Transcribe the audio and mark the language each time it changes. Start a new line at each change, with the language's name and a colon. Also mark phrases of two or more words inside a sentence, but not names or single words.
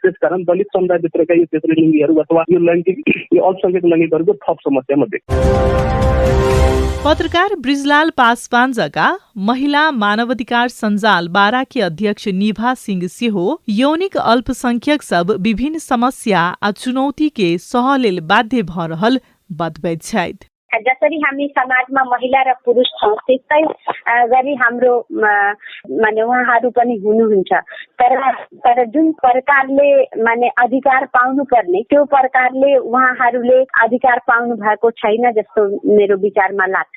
Nepali: त्यसकारण दलित समुदायभित्रका यो तेस्रो लिङ्गीहरू अथवा यो अल्पसंख्यक लैङ्गिकहरूको थप समस्या मध्ये
Maithili: पत्रकार ब्रिजलाल पासवान जगा महिला मानवाधिकार सञ्जाल बाराकी अध्यक्ष निभा सिंह सिंह यौनिक अल्पसंख्यक सब विभिन्न समस्या आ चुनौती के सहलेल बाध्य भ रहल बतबैत छथि।
Nepali: जसरी हामी समाजमा महिला र पुरुष छौँ त्यस्तै गरी हाम्रो माने उहाँहरू पनि हुनुहुन्छ। तर जुन प्रकारले माने अधिकार पाउनु पर्ने त्यो प्रकारले उहाँहरूले अधिकार पाउनु भएको छैन जस्तो मेरो विचारमा लाग्छ।